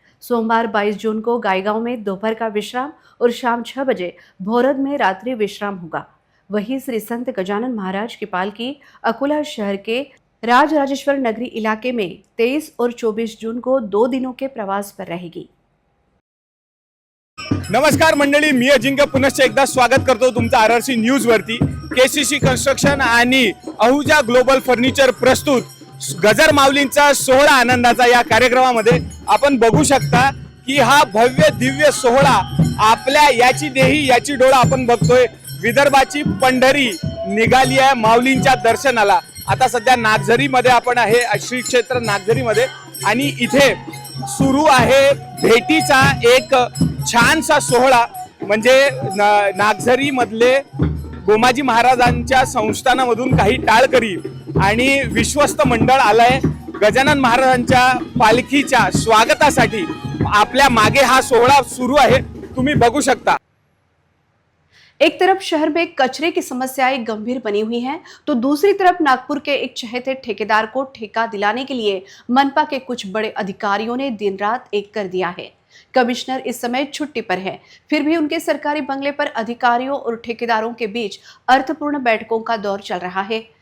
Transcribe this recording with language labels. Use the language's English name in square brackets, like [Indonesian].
[Hindi] सोमवार 22 जून को गायगांव में दोपहर का विश्राम और शाम 6 बजे भोरद में रात्रि विश्राम होगा। वहीं श्री संत गजानन महाराज की पालकी अकोला शहर के राजराजेश्वर नगरी इलाके में 23 और 24 जून को 2 दिनों के प्रवास पर रहेगी। [Marathi] नमस्कार मंडळी, मी अजिंक्य पुनश्च एकदा स्वागत करतो तुमचं RRC न्यूज वरती। KCC कन्स्ट्रक्शन आणि अहुजा ग्लोबल फर्निचर प्रस्तुत गजर माऊलींचा सोहळा आनंदाचा या कार्यक्रमामध्ये आपण बघू शकता की हा भव्य दिव्य सोहळा आपल्या याची देही याची डोळा आपण बघतोय। विदर्भाची पंढरी निघाली आहे माऊलींच्या दर्शनाला। आता सध्या नागझरी मध्ये आपण आहे, श्री क्षेत्र नागझरी मध्ये, आणि इथे सुरू आहे भेटीचा एक छानसा सोहळा। म्हणजे नागझरी मधले गोमाजी महाराजांच्या संस्थानामधून काही टाळकरी आणि विश्वस्त मंडळ आलंय गजानन महाराजांच्या पालखीच्या स्वागतासाठी। आपल्या मागे हा सोहळा सुरू आहे, तुम्ही बघू शकता। [Hindi] एक तरफ शहर में कचरे की समस्याएं गंभीर बनी हुई हैं, तो दूसरी तरफ नागपुर के एक चहेते ठेकेदार को ठेका दिलाने के लिए मनपा के कुछ बड़े अधिकारियों ने दिन रात एक कर दिया है। कमिश्नर इस समय छुट्टी पर है, फिर भी उनके सरकारी बंगले पर अधिकारियों और ठेकेदारों के बीच अर्थपूर्ण बैठकों का दौर चल रहा है।